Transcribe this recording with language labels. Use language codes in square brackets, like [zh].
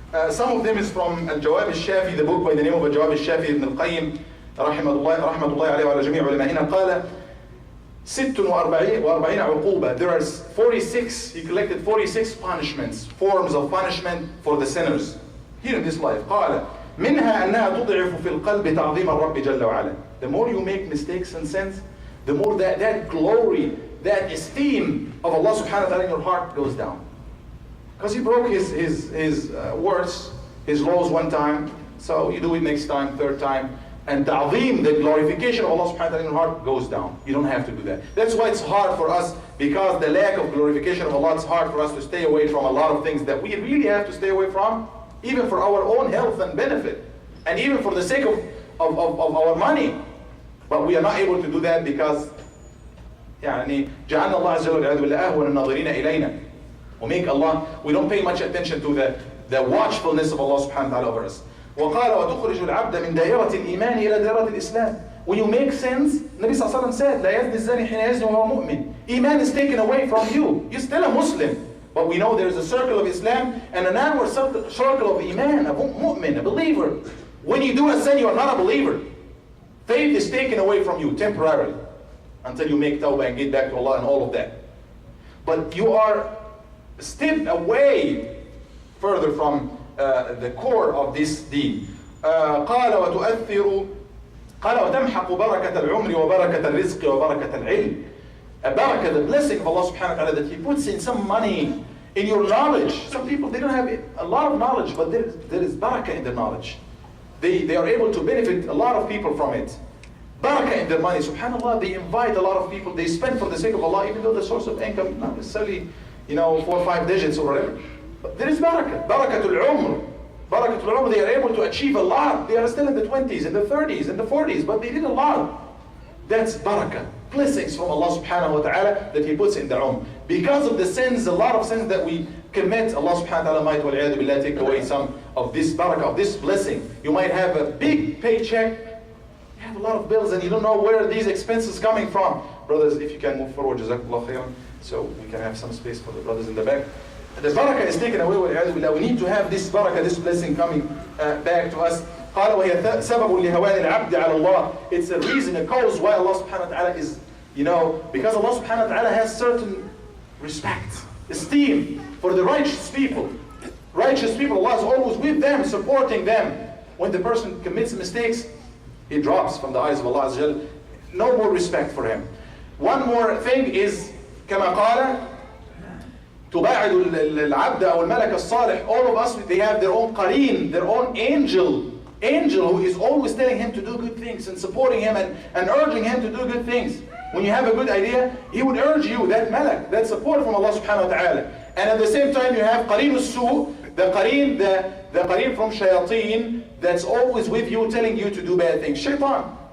[en] Some of them is from Al-Jawab al-Shafi, the book by the name of Al-Jawab al-Shafi ibn al-Qayyim, [ar] رحمة الله عليه وعلى جميع علمائنا. قال 46 عقوبة. [en] There are 46, he collected 46 punishments, forms of punishment for the sinners here in this life. [ar] قال منها أنها تضعف في القلب تعظيم الرب جل وعلا. [en] The more you make mistakes and sins, the more that glory, that esteem of Allah subhanahu wa ta'ala in your heart goes down. Because he broke his words, his laws one time, so you do it next time, third time, and ta'zeem, the glorification of Allah subhanahu wa ta'ala in your heart goes down. You don't have to do that. That's why it's hard for us, because the lack of glorification of Allah, it's hard for us to stay away from a lot of things that we really have to stay away from. even for our own health and benefit, and even for the sake of our money. But we are not able to do that because [ar] يعني جعلنا الله عز وجل والعياذ بالله أهون الناظرين إلينا. [en] We don't pay much attention to the watchfulness of Allah subhanahu wa ta'ala over us. [ar] وقال وتخرج العبد من دائرة الإيمان إلى دائرة الإسلام. [en] When you make sins, Nabi sallallahu alaihi wasallam said, [ar] لا يزني الزاني حين يزني وهو مؤمن. [en] Iman is taken away from you. You're still a Muslim. But we know there's a circle of Islam and an outward circle of Iman, a mu'min, a believer. When you do a sin, you are not a believer. Faith is taken away from you temporarily until you make tawbah and get back to Allah and all of that. But you are stepped away further from the core of this deen. [ar] قال وتؤثر قال وتمحق بركة العمر وبركة الرزق وبركة العلم. [en] A barakah, the blessing of Allah subhanahu wa ta'ala that He puts in some money, in your knowledge. Some people, they don't have a lot of knowledge, but there is barakah in their knowledge. They are able to benefit a lot of people from it. Barakah in their money. Subhanallah, they invite a lot of people. They spend for the sake of Allah, even though the source of income not necessarily, 4 or 5 digits or whatever. But there is barakah. Barakatul umr. Barakatul umr, they are able to achieve a lot. They are still in the 20s, in the 30s, in the 40s, but they did a lot. That's barakah. Blessings from Allah subhanahu wa ta'ala that He puts in the umr. Because of the sins, a lot of sins that we commit, Allah subhanahu wa ta'ala might wal'iyadu billah take away some of this barakah, of this blessing. You might have a big paycheck, you have a lot of bills and you don't know where these expenses coming from. Brothers, if you can move forward, jazakallah khairan, so we can have some space for the brothers in the back. The barakah is taken away, wal'iyadu billah. We need to have this barakah, this blessing coming back to us. [ar] قال وهي سبب لهوان العبد على الله. [en] It's a reason, a cause why Allah subhanahu wa ta'ala is, because Allah subhanahu wa ta'ala has certain respect, esteem for the righteous people. Righteous people, Allah is always with them, supporting them. When the person commits mistakes, he drops from the eyes of Allah Azza wa Jal. No more respect for him. One more thing is, [ar] كما قال تباعد العبد أو الملك الصالح. [en] All of us, they have their own qareen, their own angel who is always telling him to do good things and supporting him and urging him to do good things. When you have a good idea, he would urge you, that malak, that support from Allah subhanahu wa ta'ala. And at the same time you have qareen al-su, the qareen from shayateen, that's always with you telling you to do bad things. Shaitan.